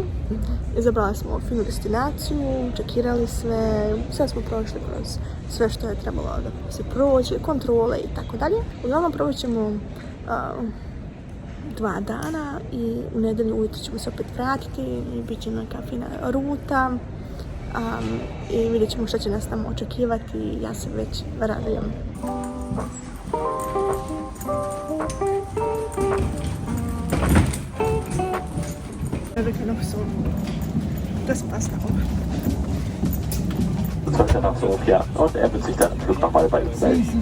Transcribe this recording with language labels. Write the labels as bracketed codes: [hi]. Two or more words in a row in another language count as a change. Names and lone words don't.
[hr] Izabrali smo finu destinaciju, čekirali sve, sad smo prošli kroz sve što je trebalo da se prođe, kontrole i tako dalje. Uglavnom probat ćemo 2 dana i u nedelju ujutro ćemo se opet vratiti i bit će neka fina ruta i vidjet ćemo što će nas tamo očekivati i ja se već radujem. [de] Wir können noch so das passt auch. Sollte nach Sofia und er wird sich dann im Flug nochmal bei uns melden.